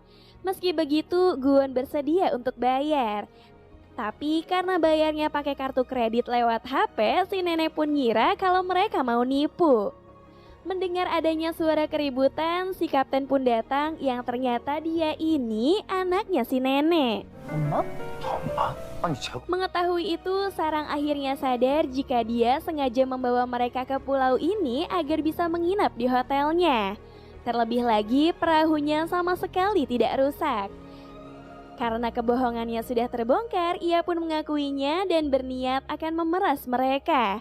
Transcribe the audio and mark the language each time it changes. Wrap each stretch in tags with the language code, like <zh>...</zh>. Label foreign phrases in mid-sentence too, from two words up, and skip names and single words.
<id>Meski begitu, Guwon bersedia untuk bayar. Tapi karena bayarnya pakai kartu kredit lewat HP, si nenek pun ngira kalau mereka mau nipu. Mendengar adanya suara keributan, si kapten pun datang yang ternyata dia ini anaknya si nenek.</id> <ko>엄마? 아니 제가</ko> <id>Mengetahui itu, Sarang akhirnya sadar jika dia sengaja membawa mereka ke pulau ini agar bisa menginap di hotelnya. Terlebih lagi, perahunya sama sekali tidak rusak. Karena kebohongannya sudah terbongkar, ia pun mengakuinya dan berniat akan memeras mereka.</id>